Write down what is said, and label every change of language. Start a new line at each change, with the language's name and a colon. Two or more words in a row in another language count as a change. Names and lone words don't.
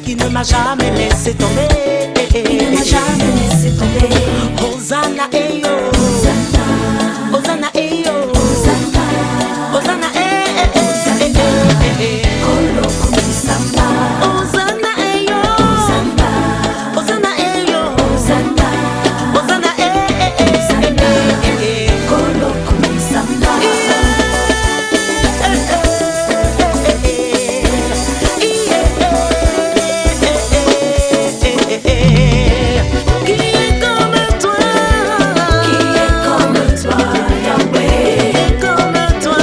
French: m'a jamais laissé tomber. Il ne m'a jamais laissé tomber.
Lingala: Hosanna, Eyo. Hosanna, Hosanna, Eyo. Hosanna, Hosanna, Kolo kumisamba. Hosanna, Eyo. Hosanna, Hosanna, Eyo. Hosanna, Hosanna, Kolo kumisamba.
French: Qui est comme toi? Qui est comme toi, Yahweh? Comme toi.